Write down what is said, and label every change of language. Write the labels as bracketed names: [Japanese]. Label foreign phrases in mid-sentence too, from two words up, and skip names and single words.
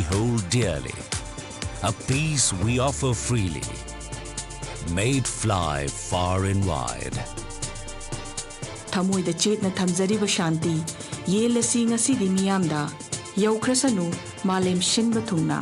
[English] hold dearly, a peace we offer freely, made fly far and wide. [Manipuri] Thamoida chetna thamjariba shanti yelasi ngasidi miyamda yaukrasanu malem shinba thungna.